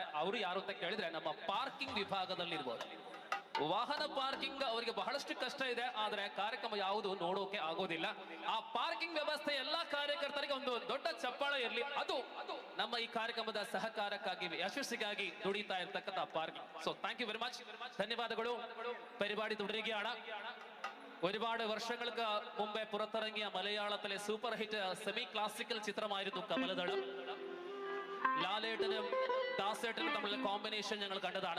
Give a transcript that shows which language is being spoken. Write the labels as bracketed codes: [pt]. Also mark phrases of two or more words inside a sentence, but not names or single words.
[kn] ಅವರು ಯಾರು ಅಂತ ಕೇಳಿದ್ರೆ ನಮ್ಮ ಪಾರ್ಕಿಂಗ್ ವಿಭಾಗದಲ್ಲಿರ್ಬೋದು. ವಾಹನ ಪಾರ್ಕಿಂಗ್ ಅವರಿಗೆ ಬಹಳಷ್ಟು ಕಷ್ಟ ಇದೆ, ಆದ್ರೆ ಕಾರ್ಯಕ್ರಮ ಯಾವುದು ನೋಡೋಕೆ ಆಗೋದಿಲ್ಲ. ಆ ಪಾರ್ಕಿಂಗ್ ವ್ಯವಸ್ಥೆ ಎಲ್ಲಾ ಕಾರ್ಯಕರ್ತರಿಗೆ ಒಂದು ದೊಡ್ಡ ಚಪ್ಪಾಳೆ ಇರಲಿ. ಅದು ನಮ್ಮ ಈ ಕಾರ್ಯಕ್ರಮದ ಸಹಕಾರಕ್ಕಾಗಿ, ಯಶಸ್ಸಿಗಾಗಿ ದುಡಿತಾ ಇರ್ತಕ್ಕಂಥ പാർക്കിംഗ്. [en] So thank you very much. ധന്യവാദಗಳು. [ml] പരിപാടി തുടരുകയാണ്. ഒരുപാട് വർഷങ്ങൾക്ക് മുമ്പേ പുറത്തിറങ്ങിയ മലയാളത്തിലെ [en] super hit semi classical [ml] ചിത്രമായിരുന്നു കമലദളം. ലാലേട്ടനും ദാസേട്ടനും തമ്മിലുള്ള കോമ്പിനേഷൻ ഞങ്ങൾ കണ്ടതാണ്.